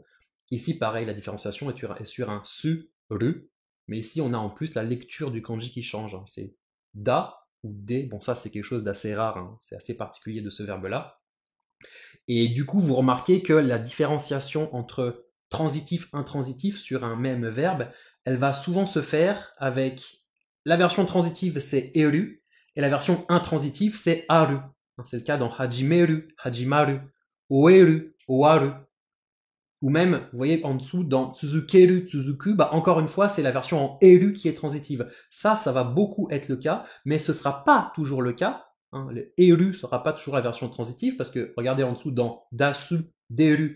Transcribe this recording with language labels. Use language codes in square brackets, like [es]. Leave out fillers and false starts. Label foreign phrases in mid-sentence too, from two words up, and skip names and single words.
[fr] Ici pareil, la différenciation est sur un su, ru, mais ici on a en plus la lecture du kanji qui change, c'est da ou de, bon ça c'est quelque chose d'assez rare, c'est assez particulier de ce verbe-là. Et du coup, vous remarquez que la différenciation entre transitif, intransitif sur un même verbe, elle va souvent se faire avec la version transitive, c'est eru, et la version intransitive, c'est aru. C'est le cas dans hajimeru, hajimaru, oeru, oaru. Ou même, vous voyez en dessous, dans tsuzukeru, tsuzuku, encore une fois, c'est la version en eru qui est transitive. Ça va beaucoup être le cas, mais ce ne sera pas toujours le cas. Le eru ne sera pas toujours la version transitive, parce que, regardez en dessous, dans dasu, deru.